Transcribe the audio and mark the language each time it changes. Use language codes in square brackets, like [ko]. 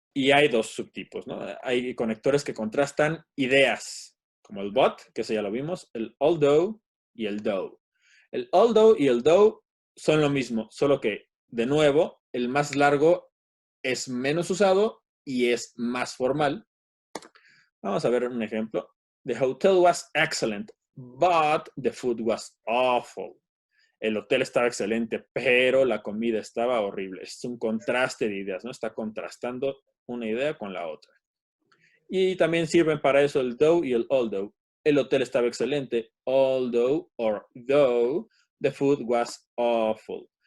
[es] Y hay 2 subtipos, ¿no? Hay conectores que contrastan ideas, como el but, que eso ya lo vimos, el although y el though. El although y el though son lo mismo, solo que, de nuevo, el más largo es menos usado y es más formal. Vamos a ver un ejemplo. [en] The hotel was excellent, but the food was awful. [es] El hotel estaba excelente, pero la comida estaba horrible. Es un contraste de ideas, ¿no? Está contrastando una idea con la otra. Y también sirven para eso el though y el although. El hotel estaba excelente, [en] although or though the food was awful.